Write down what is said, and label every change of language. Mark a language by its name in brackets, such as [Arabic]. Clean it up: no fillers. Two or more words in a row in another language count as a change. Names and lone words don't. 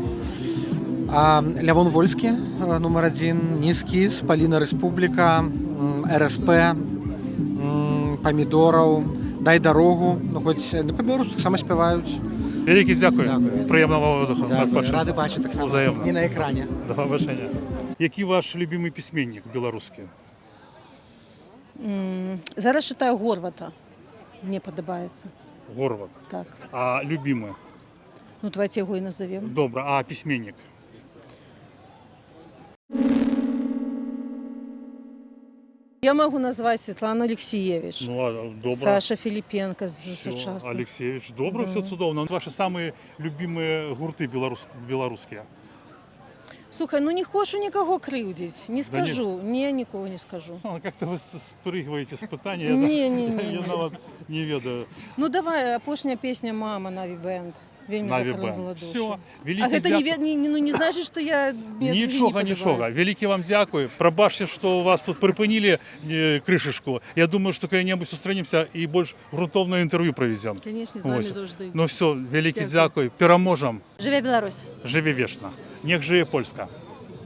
[Belarusian] Лявон Вольскі, нумар 1, Нізкіс, Паліна Рэспубліка, РСП, Памідораў, Дай дарогу, хоць па-беларуску таксама спяваюць. Вялікі дзякуй. Прыемнага адпачынку. Рады бачыць таксама. Узаемна. І на экране. Да пабачення. Які ваш любимый пісьменнік беларускі? Зараз читаю Горвата. Мне падабаецца. Горват? Так. А любимый? [Russian] Ну, давайте его и назовем. [Belarusian] Добра, а пісьменнік? [Russian] Я могу назвать Светлану Алексеевич. [Belarusian] Ну, добра. Саша Филипенко з сучасных. Алексеевич, добра, все цудоўна. [Russian] Ваши самые любимые [Belarusian] гурты беларускія? Слухай, ну не хочу никого крыўдзіць, не скажу, нікого не скажу. [Russian] Как-то вы спрыгиваете с пытания, [Belarusian] Не. Я нават не ведаю. Ну давай, апошняя песня «Мама», Наві Бэнд. Вельмі закрыла душу. Все, а гэта не [Russian] значит, что я... [Belarusian] Нічога. Вялікі вам дзякуй. Прабачце, што у вас тут прыпынілі крышачку. Я думаю, што калі-небудзь сустрэнемся і больш грунтоўнае інтэрв'ю правядзем. Конечно, з вами заўжды. Ну все, вялікі дзякуй. Пераможам. Жыве Беларусь. Жыве вечна. [Polish] Niech żyje Polska.